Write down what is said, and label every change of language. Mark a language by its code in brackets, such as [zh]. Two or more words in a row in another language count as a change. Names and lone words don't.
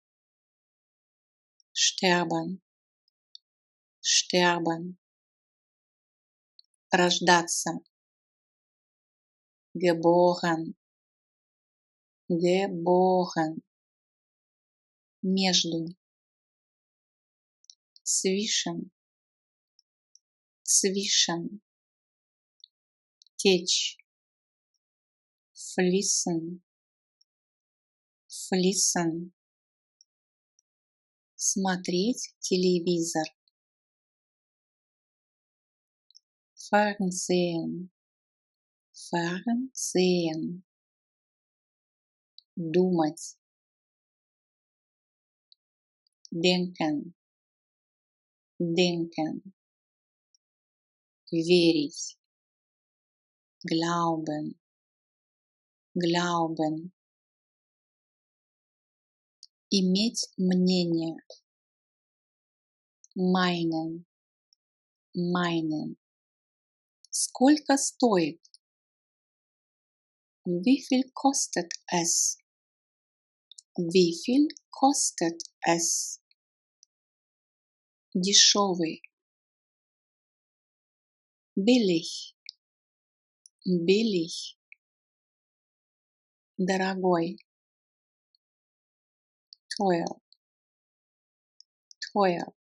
[de] sterben, рождаться, geboren, между, zwischen, [ru] течь, fließen, смотреть телевизор, [de] Fernsehen, думать, denken, denken, верить, glauben, glauben, [ru] иметь мнение, [de] meinen, meinen, [ru] сколько стоит, [de] wie viel kostet es, wie viel kostet es, дешевый, billig, billig, дорогой, teuer, teuer,